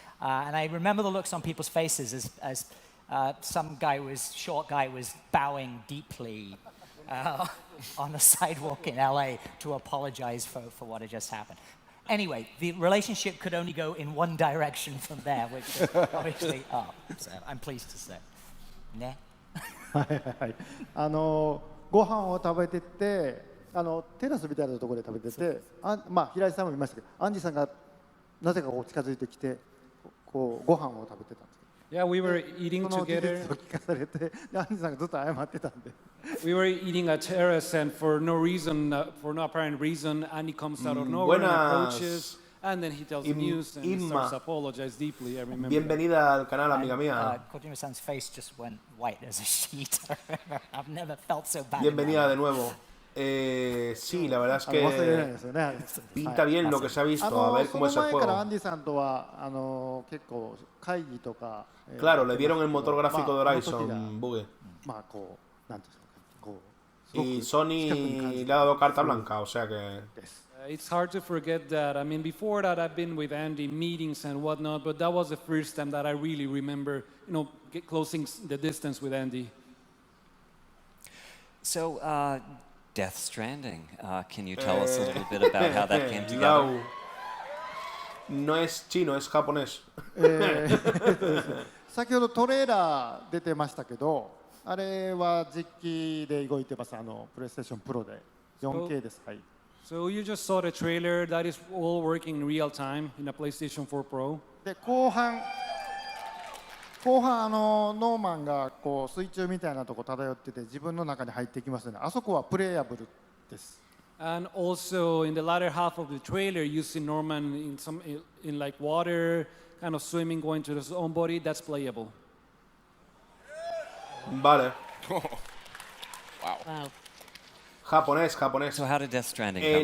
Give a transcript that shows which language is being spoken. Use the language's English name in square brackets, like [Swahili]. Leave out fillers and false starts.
[English] And I remember the looks on people's faces as some short guy was bowing deeply on the sidewalk in LA to apologize for what had just happened. Anyway, the relationship could only go in one direction from there, which is obviously up. So I'm pleased to say. Ne? [Japanese] ご飯を食べてて、テラスみたいなところで食べてて、まあ平井さんも見ましたけど、アンジさんがなぜかこう近づいてきてこうご飯を食べてたんです。 [English] Yeah, we were eating [Japanese] その事 [English] together. [Japanese] 実を聞かされて、でアンディさんがずっと謝ってたんで。 [English] We were eating at terrace, and for no reason, for no apparent reason, Andy comes out of nowhere and approaches, and then he tells the news and he starts to apologize deeply. I remember. [Spanish] Bienvenida al canal, amiga mía. [English] Kojima-san's face just went white as a sheet. I've never felt so bad. [Spanish] Bienvenida de nuevo. Sí, la verdad es que pinta bien lo que se ha visto. A ver cómo es el juego. Claro, le dieron el motor gráfico de Horizon, Bugue. Y Sony le ha dado carta blanca, o sea que... [English] It's hard to forget that. I mean, before that, I've been with Andy in meetings and whatnot, but that was the first time that I really remember, closing the distance with Andy. So, Death Stranding. Can you tell us a little bit about how that came together? [Spanish] No es chino, es japonés. [Japanese] 先ほどトレーラー出てましたけど、あれは実機で動いてます。プレイステーションプロで 4K です。はい。 [English] So you just saw the trailer. That is all working in real time in a PlayStation 4 Pro. [Japanese] で後半ノーマンがこう水中みたいなとこ漂ってて自分の中に入ってきますよね。あそこはプレイヤブルです。 [English] And also in the latter half of the trailer, you see Norman in like water, kind of swimming, going to his own body. That's playable. [Spanish] Vale. [English] Wow. [Spanish] Japonés. [English] So how did Death Stranding